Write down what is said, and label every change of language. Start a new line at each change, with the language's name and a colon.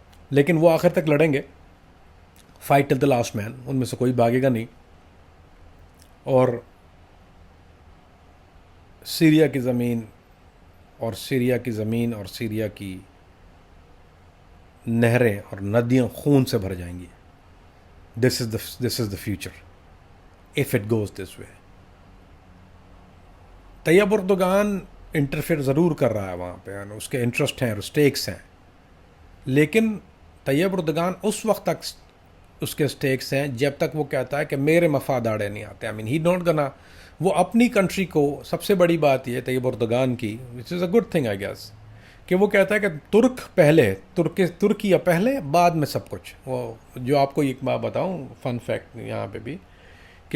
Urdu: لیکن وہ آخر تک لڑیں گے.
English: Fight till the last man.
Urdu: ان میں سے کوئی بھاگے گا نہیں. اور سیریا کی زمین اور سیریا کی نہریں اور ندیاں خون سے بھر جائیں گی.
English: This is the future if it goes this way.
Urdu: Tayyip Erdogan interfere ضرور کر رہا ہے وہاں پہ, اس کے انٹرسٹ ہیں اور اسٹیکس ہیں, لیکن طیب اردوغان اس وقت تک اس کے اسٹیکس ہیں جب تک وہ کہتا ہے کہ میرے مفاد آڑے نہیں آتے.
English: I mean he don't gonna.
Urdu: وہ اپنی کنٹری کو, سب سے بڑی بات یہ طیب اردوغان کی,
English: which is a good thing I guess,
Urdu: کہ وہ کہتا ہے کہ ترک پہلے, ترکیہ پہلے, بعد میں سب کچھ. وہ جو آپ کو ایک بات بتاؤں,
English: fun fact
Urdu: یہاں پہ بھی, کہ